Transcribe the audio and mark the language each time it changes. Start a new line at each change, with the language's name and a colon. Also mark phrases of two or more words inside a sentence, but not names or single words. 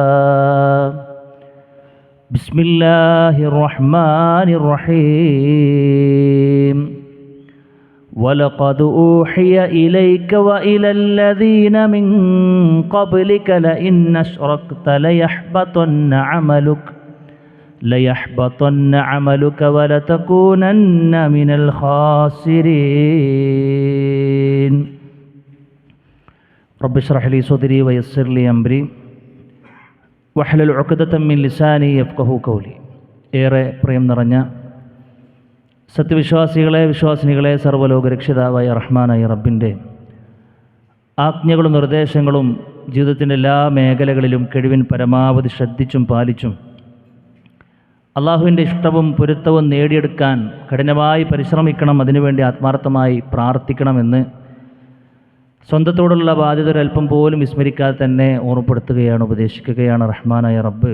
Arabic: بسم الله الرحمن الرحيم ولقد أوحي إليك وإلى الذين من قبلك لئن أشركت ليحبطن عملك ولتكونن من الخاسرين رب اشرح لي صدري ويسر لي أمري واحلل عقدة من لساني يفقهوا قولي.
Malayalam: ഏറെ പ്രിയം നിറഞ്ഞ സത്യവിശ്വാസികളെ, വിശ്വാസിനികളെ, സർവ്വലോകരക്ഷിതാവായ റഹ്മാനായ റബ്ബിൻ്റെ ആജ്ഞകളും നിർദ്ദേശങ്ങളും ജീവിതത്തിൻ്റെ എല്ലാ മേഖലകളിലും കഴിവിൻ പരമാവധി ശ്രദ്ധിച്ചും പാലിച്ചും അള്ളാഹുവിൻ്റെ ഇഷ്ടവും പൊരുത്തവും നേടിയെടുക്കാൻ കഠിനമായി പരിശ്രമിക്കണം, അതിനുവേണ്ടി ആത്മാർത്ഥമായി പ്രാർത്ഥിക്കണമെന്ന് സ്വന്തത്തോടുള്ള ബാധ്യത ഒരല്പം പോലും വിസ്മരിക്കാതെ തന്നെ ഓർമ്മപ്പെടുത്തുകയാണ്, ഉപദേശിക്കുകയാണ് റഹ്മാനായ റബ്ബ്.